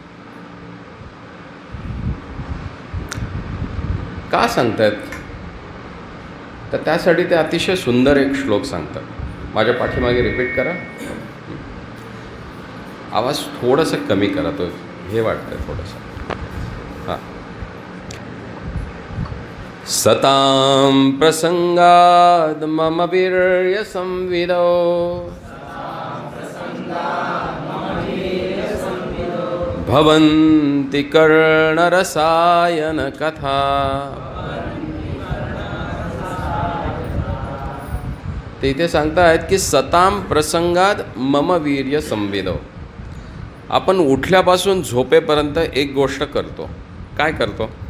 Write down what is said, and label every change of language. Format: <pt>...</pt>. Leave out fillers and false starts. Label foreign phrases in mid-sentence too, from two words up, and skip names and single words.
<mr>का सांगतायत? तर त्यासाठी ते अतिशय सुंदर एक श्लोक सांगतात. माझ्या पाठीमागे रिपीट करा. आवाज थोडंसं कमी करा, तो हे वाटतंय थोडंसं. हां.</mr> <sa>सतां प्रसंगाद मम वीर्य संविदो भवन्ति कर्णरसायन कथा.</sa> <mr>ते इथे सांगतायत की</mr> <sa>सताम प्रसंगात मम वीर्य संविदो.</sa> <mr>आपण उठल्यापासून झोपेपर्यंत एक गोष्ट करतो. काय करतो?</mr>